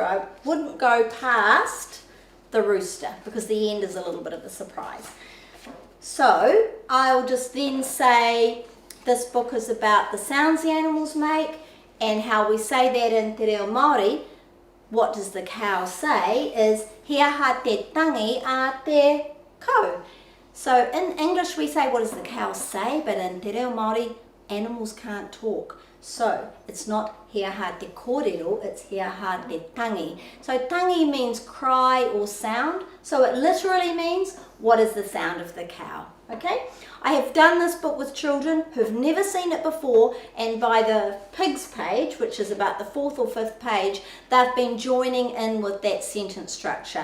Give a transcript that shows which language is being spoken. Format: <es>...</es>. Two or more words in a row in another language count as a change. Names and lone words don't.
<en>I wouldn't go past the rooster because the end is a little bit of a surprise. So I'll just then say this book is about the sounds the animals make and how we say that in Te Reo Māori. What does the cow say is</en> <mi>hea ha te tangi a te ko.</mi> <en>So in English we say what does the cow say, but in Te Reo Māori animals can't talk. So it's not</en> <mi>hea ha te kōrero,</mi> <en>it's</en> <mi>hea ha te tangi.</mi> <en>So tangi means cry or sound, so it literally means what is the sound of the cow. Okay, I have done this book with children who've never seen it before, and by the pigs page, which is about the 4th or 5th page, they've been joining in with that sentence structure.</en>